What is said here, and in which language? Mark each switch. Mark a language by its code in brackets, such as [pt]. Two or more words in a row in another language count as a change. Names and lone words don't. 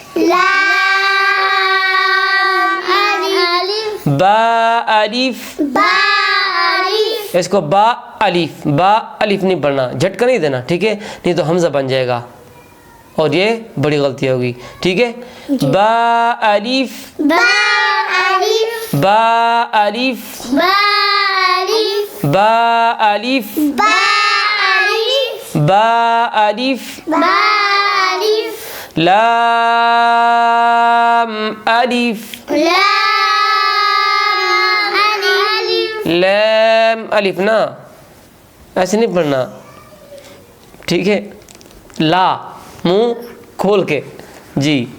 [ur] لام. الف. با. الف. با. الف. اس کو با الف. با الف نہیں پڑھنا. جھٹکا نہیں دینا. ٹھیک ہے نہیں تو حمزہ بن جائے گا اور یہ بڑی غلطی ہوگی. ٹھیک ہے. با الف. با. الف. با الف. با. الف. با الف. با. الف. با الف. با. الف. لام. الف. لام. الف. لام الف نا ایسے نہیں پڑھنا. ٹھیک ہے. لا منہ کھول کے. جی.